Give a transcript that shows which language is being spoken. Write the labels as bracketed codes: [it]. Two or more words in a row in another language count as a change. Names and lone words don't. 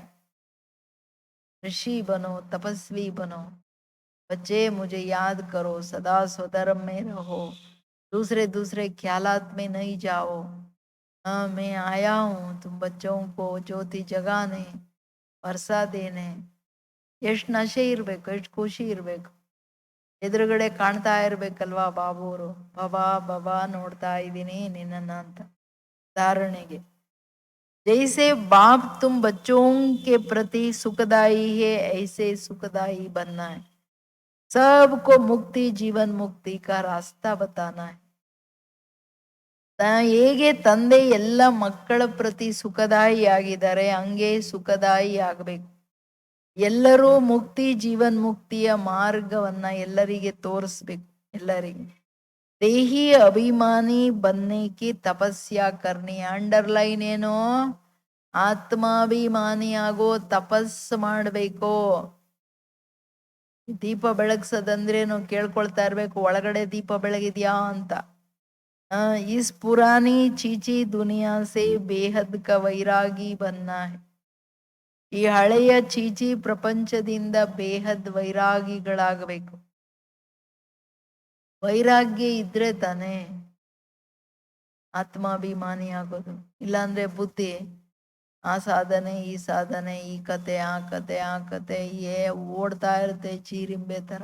[hi] ऋषि बनो, तपस्वी बनो. बच्चे मुझे याद करो, सदा स्वधर्म में रहो, दूसरे दूसरे ख्यालात में नहीं जाओ. हाँ, मैं आया हूँ तुम बच्चों को ज्योति जगाने, वर्षा देने. [kn] ಎಷ್ಟು ನಶೆ ಇರ್ಬೇಕು, ಎಷ್ಟು ಖುಷಿ ಇರ್ಬೇಕು. ಎದುರುಗಡೆ ಕಾಣ್ತಾ ಇರ್ಬೇಕಲ್ವಾ ಬಾಬುವರು. ಬಾಬಾ ಬಾಬಾ ನೋಡ್ತಾ ಇದ್ದೀನಿ ನಿನ್ನನ್ನ ಅಂತ. [hi] धारणेगे जैसे बाप तुम बच्चों के प्रति सुखदाई है, ऐसे सुखदाई बनना है. सबको मुक्ति, जीवन मुक्ति का रास्ता बताना है. [kn] ಹೇಗೆ ತಂದೆ ಎಲ್ಲ ಮಕ್ಕಳ ಪ್ರತಿ ಸುಖದಾಯಿ ಆಗಿದ್ದಾರೆ ಹಂಗೆ ಸುಖದಾಯಿ ಆಗ್ಬೇಕು. ಎಲ್ಲರೂ ಮುಕ್ತಿ, ಜೀವನ್ ಮುಕ್ತಿಯ ಮಾರ್ಗವನ್ನ ಎಲ್ಲರಿಗೆ ತೋರಿಸ್ಬೇಕು. ಎಲ್ಲರಿಗೆ ದೇಹಿ ಅಭಿಮಾನಿ [hi] बनने की [kn] ತಪಸ್ಯಾ करनी. ಅಂಡರ್ಲೈನ್ ಏನು? ಆತ್ಮಾಭಿಮಾನಿ ಆಗೋ ತಪಸ್ ಮಾಡಬೇಕು. ದೀಪ ಬೆಳಗ್ಸದಂದ್ರೇನು ಕೇಳ್ಕೊಳ್ತಾ ಇರ್ಬೇಕು, ಒಳಗಡೆ ದೀಪ ಬೆಳಗಿದ್ಯಾ ಅಂತ. [hi] इस पुरानी चीची दुनिया से बेहद का वैरागी बनना है. [kn] ಈ ಹಳೆಯ ಚೀಚಿ ಪ್ರಪಂಚದಿಂದ ಬೇಹದ್ ವೈರಾಗಿಗಳಾಗಬೇಕು. ವೈರಾಗ್ಯ ಇದ್ರೆ ತಾನೇ ಆತ್ಮಾಭಿಮಾನಿ ಆಗೋದು. ಇಲ್ಲಾಂದ್ರೆ ಬುದ್ಧಿ ಆ ಸಾಧನೆ ಈ ಸಾಧನೆ, ಈ ಕತೆ ಆ ಕತೆ ಆ ಕತೆ ಓಡ್ತಾ ಇರುತ್ತೆ ಚೀರಿಂಬೆ ತರ.